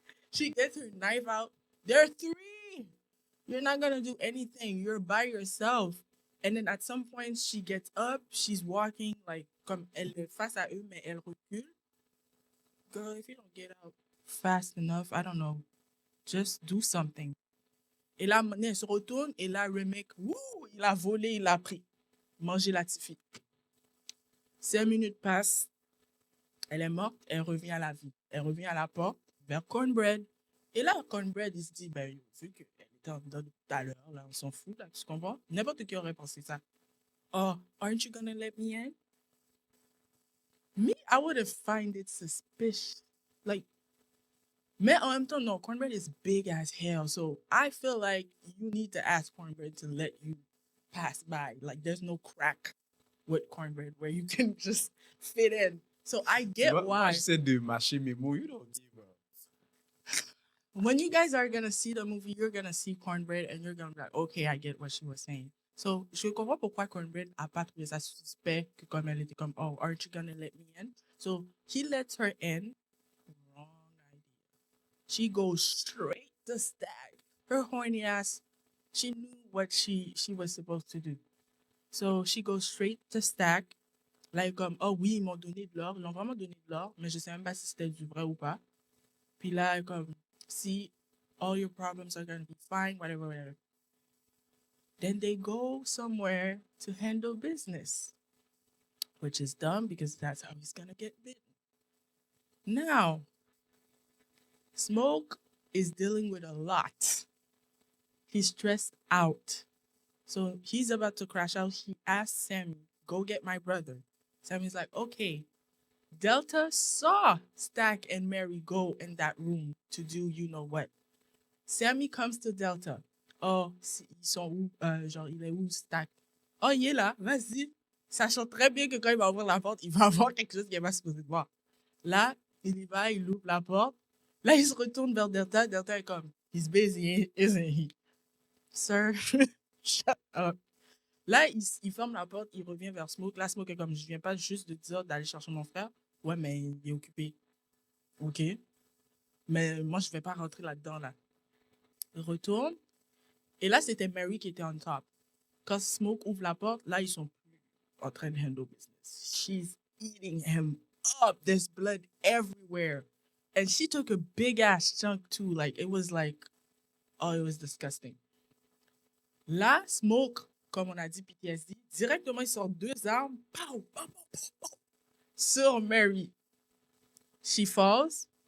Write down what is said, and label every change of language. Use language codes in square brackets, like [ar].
[en] she gets her knife out. There are three. You're not gonna do anything. You're by yourself. And then at some point she gets up, she's walking like [fr] comme elle est face à eux, mais elle recule. [en] Girl, if you don't get up fast enough, I don't know. Just do something. [fr] Et là, maintenant, elle se retourne et là, Remick, wouh, il a volé, il a pris. Mangé la Tiffy. 5 minutes passent. Elle est morte, elle revient à la vie. Elle revient à la porte vers Cornbread. Et là, Cornbread, il se dit, ben, vu qu'elle était en dedans tout à l'heure, là, on s'en fout, là, tu comprends? N'importe qui aurait pensé ça. [en] Oh, aren't you gonna let me in? Me, I would have find it suspicious. Like, [fr] mais en même temps, [en] no, Cornbread is big as hell. So I feel like you need to ask Cornbread to let you pass by. Like, there's no crack with Cornbread where you can just fit in. So I get [fr] Moi, [en] why. [fr] j'essaie de mâcher mes mots. [en] You don't give a... When you guys are gonna see the movie, you're gonna see Cornbread and you're gonna be like, okay, I get what she was saying. [fr] So, je comprends pourquoi Cornbread a pas trouvé ça suspect que comme elle était comme, [en] oh, aren't you gonna let me in? So, he lets her in. Wrong idea. She goes straight to Stag. Her horny ass, she knew what she was supposed to do. So, she goes straight to Stag. [fr] Like, comme, oh oui, ils m'ont donné de l'or. Ils m'ont vraiment donné de l'or, mais je sais même pas si c'était du vrai ou pas. Puis là, comme, [en] see, all your problems are gonna be fine, whatever, whatever. Then they go somewhere to handle business, which is dumb because that's how he's gonna get bitten. Now, Smoke is dealing with a lot. He's stressed out. So he's about to crash out. He asks Sammy, go get my brother. Sammy's like, okay. Delta saw Stack and Mary go in that room to do you know what. Sammy comes to Delta. Oh, [fr] ils sont où? Genre, il est où Stack? Oh, il est là, vas-y. Sachant très bien que quand il va ouvrir la porte, il va avoir quelque chose qu'il va supposé de voir. Là, il y va, il ouvre la porte. Là, il se retourne vers Delta. Delta est comme, [en] he's busy, isn't he? Sir, shut up. [fr] Là, il ferme la porte, il revient vers Smoke. Là, Smoke est comme, je viens pas juste de dire d'aller chercher mon frère. Ouais, mais il est occupé. OK. Mais moi, je vais pas rentrer là-dedans, là. Il retourne. Et là, c'était Mary qui était [en] on top. [fr] Quand Smoke ouvre la porte, là, ils sont plus en train de [en] handle business. She's eating him up. There's blood everywhere. And she took a big ass chunk too. Like, it was like, oh, it was disgusting. [fr] Là, Smoke, comme on a dit, PTSD, directement, il sort deux armes. [en] Pow, pow, pow, pow, pow, sur Mary. She falls.